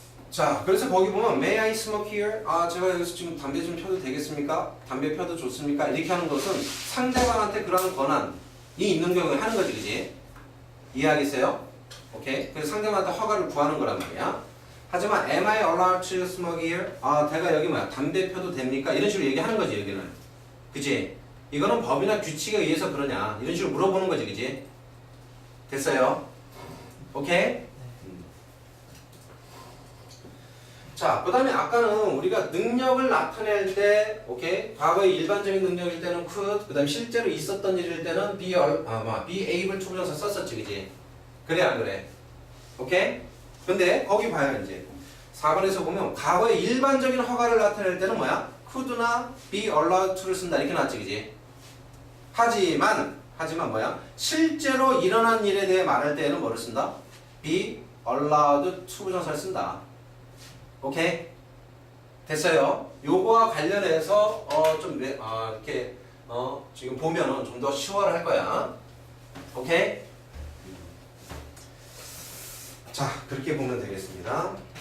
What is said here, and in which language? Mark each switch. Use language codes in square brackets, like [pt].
[ko] 자, 그래서 거기 보면 May I smoke here? 제가 여기서 지금 담배 좀 펴도 되겠습니까? 담배 펴도 좋습니까? 이렇게 하는 것은 상대방한테 그런 권한이 있는 경우에 하는 거지, 그지? 이해하겠어요? 오케이? 그래서 상대방한테 허가를 구하는 거란 말이야. [en] 하지만 Am I allowed to smoke here? [ko] 내가 여기 담배 펴도 됩니까? 이런 식으로 얘기하는 거지, 여기는. 그지? 이거는 법이나 규칙에 의해서 그러냐? 이런 식으로 물어보는 거지, 그지? 됐어요? 오케이? 자, 그 다음에 아까는 우리가 능력을 나타낼 때, 오케이? 과거의 일반적인 능력일 때는 could, 그 다음에 실제로 있었던 일일 때는 be able to 부정사 썼었지, 그지? 그래, 안 그래? 오케이? 근데 거기 봐요, 이제. 4번에서 보면 과거의 일반적인 허가를 나타낼 때는 뭐야? could나 be allowed to를 쓴다, 이렇게 나왔지, 그지? 하지만 뭐야? 실제로 일어난 일에 대해 말할 때에는 뭐를 쓴다? be allowed to 부정사를 쓴다. 오케이? 됐어요? 요거와 관련해서 이렇게 지금 보면은 좀 더 쉬워할 거야. 오케이? 자, 그렇게 보면 되겠습니다.